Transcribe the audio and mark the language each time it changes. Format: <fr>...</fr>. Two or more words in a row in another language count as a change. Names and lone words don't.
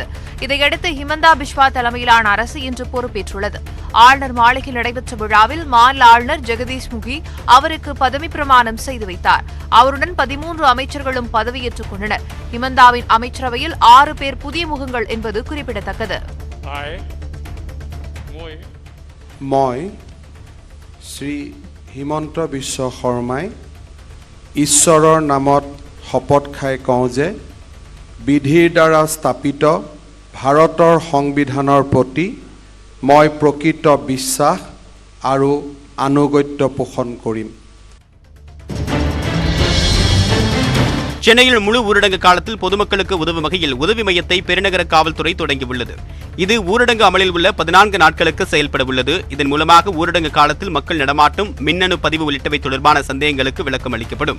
<ta>இதையடுத்து ஹிமந்தா பிஸ்வா தலைமையிலான அரசு இன்று பொறுப்பேற்றுள்ளது. ஆளுநர் மாளிகையில் நடைபெற்ற விழாவில் மாநில ஆளுநர் ஜெகதீஷ் முகி அவருக்கு பதவி பிரமாணம் செய்து வைத்தார். அவருடன் 13 அமைச்சர்களும் பதவியேற்றுக் கொண்டனர். ஹிமந்தாவின் அமைச்சரவையில் 6 பேர் புதிய முகங்கள் என்பது குறிப்பிடத்தக்கது.</ta> <as>শ্ৰী হিমন্ত বিশ্ব শৰ্মাই ঈশ্বৰৰ নামত শপত খাই কওঁ যে বিধিৰ দ্বাৰা স্থাপিত ভাৰতৰ সংবিধানৰ প্ৰতি মই প্ৰকৃত বিশ্বাস আৰু আনুগত্য পোষণ কৰিম.</as> <ta>சென்னையில் முழு ஊரடங்கு காலத்தில் பொதுமக்களுக்கு உதவும் வகையில் உதவி மையத்தை பெருநகர காவல்துறை தொடங்கியுள்ளது. இது ஊரடங்கு அமலில் உள்ள 14 நாட்களுக்கு செயல்பட உள்ளது. இதன் மூலமாக ஊரடங்கு காலத்தில் மக்கள் நடமாட்டம், மின்னணு பதிவு உள்ளிட்டவை தொடர்பான சந்தேகங்களுக்கு விளக்கம் அளிக்கப்படும்.</ta>